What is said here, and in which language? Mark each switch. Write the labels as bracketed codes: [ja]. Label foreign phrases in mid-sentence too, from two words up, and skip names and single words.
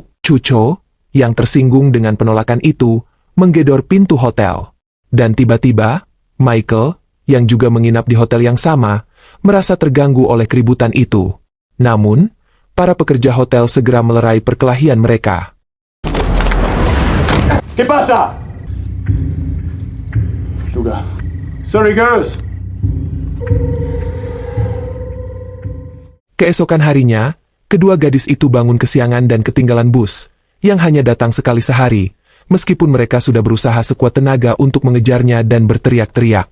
[id] Chucho, yang tersinggung dengan penolakan itu, menggedor pintu hotel. Dan tiba-tiba, Michael, yang juga menginap di hotel yang sama, merasa terganggu oleh keributan itu. Namun, para pekerja hotel segera melerai perkelahian mereka. [es] ¿Qué pasa? Luga. [en] Sorry, girls. [id] Keesokan harinya, kedua gadis itu bangun kesiangan dan ketinggalan bus, yang hanya datang sekali sehari, meskipun mereka sudah berusaha sekuat tenaga untuk mengejarnya dan berteriak-teriak.